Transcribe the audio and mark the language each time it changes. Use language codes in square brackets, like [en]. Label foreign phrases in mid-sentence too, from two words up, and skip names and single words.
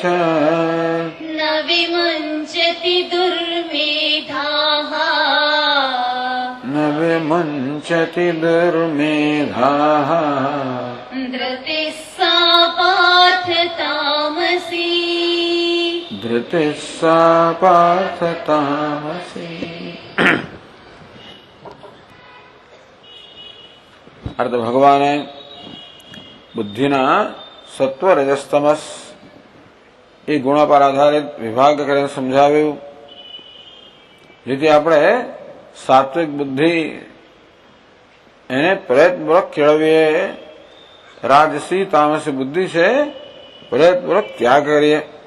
[sa] न विमुञ्चति दुर्मेधाः न विमुञ्चति दुर्मेधाः धृतिः सा पार्थ तामसी धृतिः सा पार्थ तामसी [gu] અર્થ ભગવાને બુદ્ધિના સત્વ રજસ્તમસ એ ગુણો પર આધારિત વિભાગ કરીને સમજાવ્યું. જેથી આપણે સાત્વિક બુદ્ધિ એને પ્રયત્નપૂર્વક કેળવીએ, રાજસી તામસી બુદ્ધિ છે પ્રયત્નપૂર્વક ત્યાગ કરીએ.